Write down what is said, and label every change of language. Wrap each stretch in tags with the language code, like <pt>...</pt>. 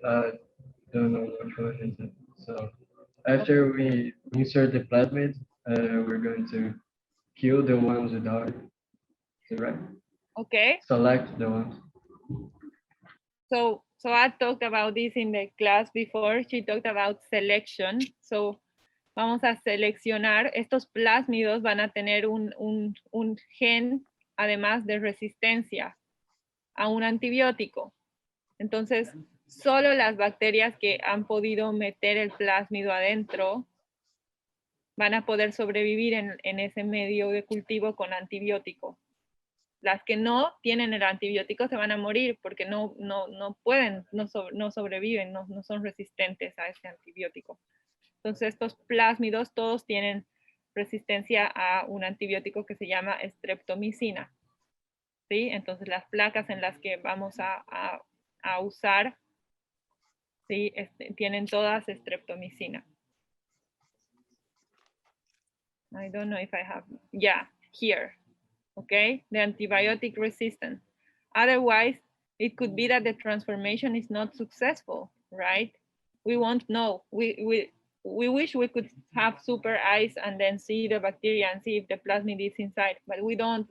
<en>I don't know which one is it. So after we insert the plasmid, we're going to kill the ones without it. Is it right? Okay. Select the ones. So I talked about this in the class before. She talked about selection.</en> <es>So vamos a seleccionar. Estos plásmidos van a tener un gen, además de resistencia a un antibiótico. Entonces, solo las bacterias que han podido meter el plásmido adentro van a poder sobrevivir en ese medio de cultivo con antibiótico. Las que no tienen el antibiótico se van a morir porque no pueden, no sobreviven, no son resistentes a ese antibiótico. Entonces estos plásmidos todos tienen resistencia a un antibiótico que se llama streptomicina. ¿Sí? Entonces las placas en las que vamos a usar, ¿sí? Tienen todas streptomicina.</es> <en>I don't know if I have, yeah, here. Okay, the antibiotic resistance. Otherwise, it could be that the transformation is not successful, right? We won't know. We wish we could have super eyes and then see the bacteria and see if the plasmid is inside, but we don't.</en>